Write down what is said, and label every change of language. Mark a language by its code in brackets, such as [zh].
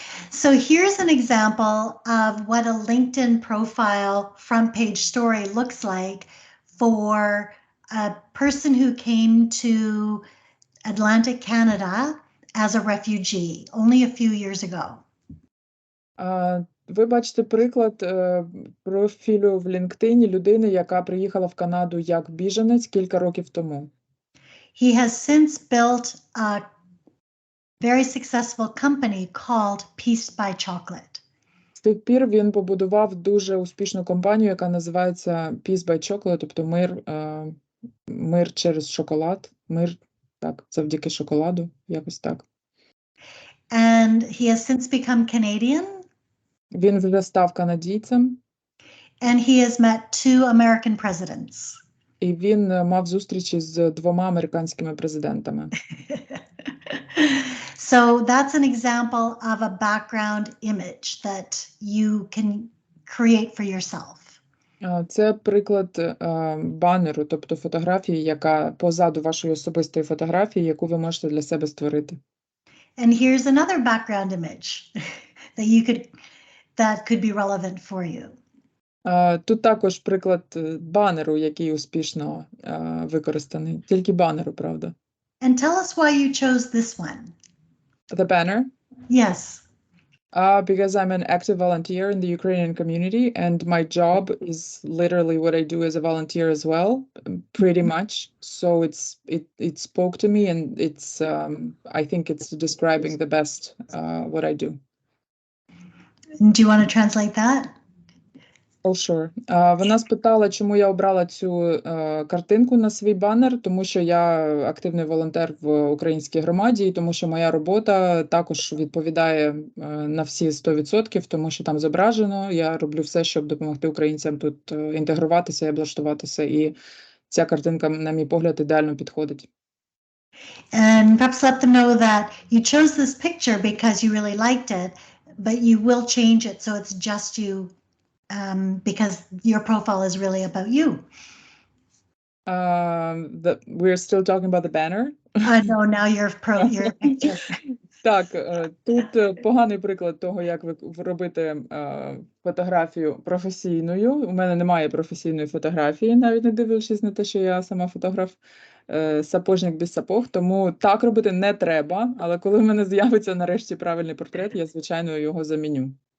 [en] So here's an example of what a LinkedIn profile front page story looks like for a person who came to Atlantic, Canada as a refugee only a few years ago. [uk] Ви бачите приклад профілю в LinkedIn людини, яка приїхала в Канаду як біженець кілька років тому. [en] He has since built a very successful company called Peace by Chocolate. [uk] З тих пір він побудував дуже успішну компанію, яка називається Peace by Chocolate, тобто мир через шоколад, мир, так, завдяки шоколаду, якось так. [en] And he has since become Canadian. [uk] Він вже став канадійцем. [en] And he has met 2 American presidents. [uk] І він мав зустрічі з 2 американськими президентами. [en] So that's an example of a background image that you can create for yourself. [uk] Це приклад банеру, тобто фотографії, яка позаду вашої особистої фотографії, яку ви можете для себе створити. [en] And here's another background image that could be relevant for you. [uk] Тут також приклад банеру, який успішно використаний. Тільки банеру, правда. [en] And tell us why you chose this one. The banner? Yes. Because I'm an active volunteer in the Ukrainian community, and my job is literally what I do as a volunteer as well, pretty much. So it spoke to me, and it's I think it's describing the best what I do. Do you want to translate that? Oh, sure. [uk] Вона спитала, чому я обрала цю картинку на свій банер, тому що я активний волонтер в українській громаді, і тому що моя робота також відповідає на всі 100%, тому що там зображено. Я роблю все, щоб допомогти українцям тут інтегруватися і облаштуватися, і ця картинка, на мій погляд, ідеально підходить. [en] And perhaps let them know that you chose this picture because you really liked it, but you will change it so it's just you, because your profile is really about you. We're still talking about the banner. No, now your picture. [uk] Так, тут поганий приклад того, як ви робите фотографію професійною. У мене немає професійної фотографії, навіть не дивлячись на те, що я сама фотограф, [ru] сапожник без сапог, [uk] тому так робити не треба, але коли в мене з'явиться нарешті правильний портрет, я, звичайно, його заміню.